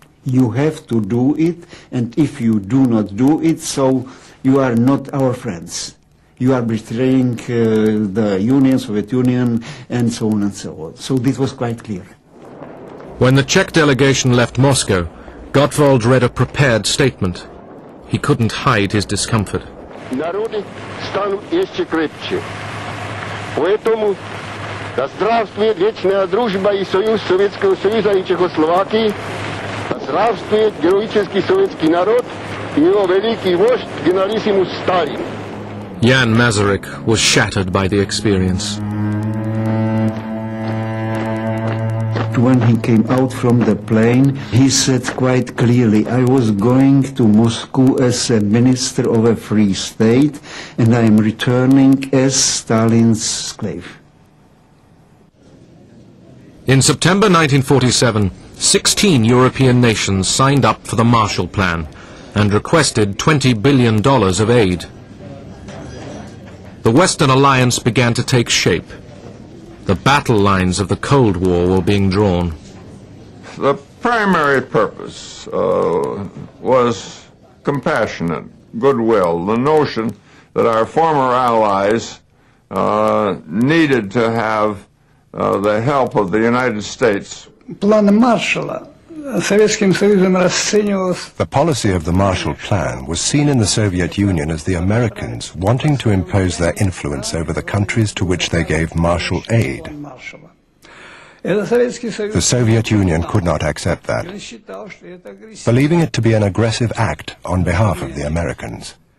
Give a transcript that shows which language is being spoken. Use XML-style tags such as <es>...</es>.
<en>You have to do it, and if you do not do it, so you are not our friends. You are betraying the Union, Soviet Union, and so on and so on. So this was quite clear. When the Czech delegation left Moscow, Gottwald read a prepared statement. He couldn't hide his discomfort.</en> <ru>Народы станут еще крепче. Поэтому да здравствует вечная дружба и союз Советского Союза и Чехословакии, да здравствует героический советский народ и его великий вождь генералиссимус Сталин.</ru> <en>Jan Masaryk was shattered by the experience. When he came out from the plane, he said quite clearly, I was going to Moscow as a minister of a free state, and I am returning as Stalin's slave. In September 1947, 16 European nations signed up for the Marshall Plan and requested $20 billion of aid. The Western Alliance began to take shape. The battle lines of the Cold War were being drawn. The primary purpose was compassionate goodwill, the notion that our former allies needed to have the help of the United States.</en> <ru>План Маршалла Советским Союзом расценивался.</ru> <en>The policy of the Marshall Plan was seen in the Soviet Union as the Americans wanting to impose their influence over the countries to which they gave Marshall aid. The Soviet Union could not accept that, believing it to be an aggressive act on behalf of the Americans.</en>